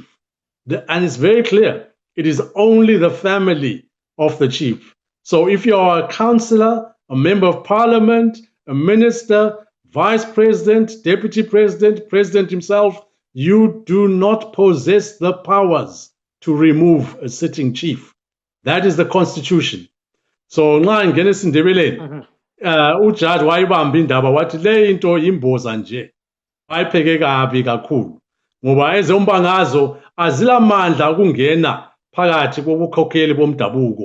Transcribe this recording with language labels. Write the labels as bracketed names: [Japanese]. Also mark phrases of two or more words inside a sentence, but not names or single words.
[English] And it's very clear, it is only the family of the chief. So if you are a councillor, a member of parliament, a minister, vice president, deputy president, president himself, you do not possess the powers to remove a sitting chief. That is the constitution. [North Ndebele] So nxa ngene sindebeleni ujaji wayibamba indaba wathi le into imboza nje wayipheke kabi kakhulu ngoba ezombhangazo azilamandla ukungena phakathi kobukhokheli bomdabuko.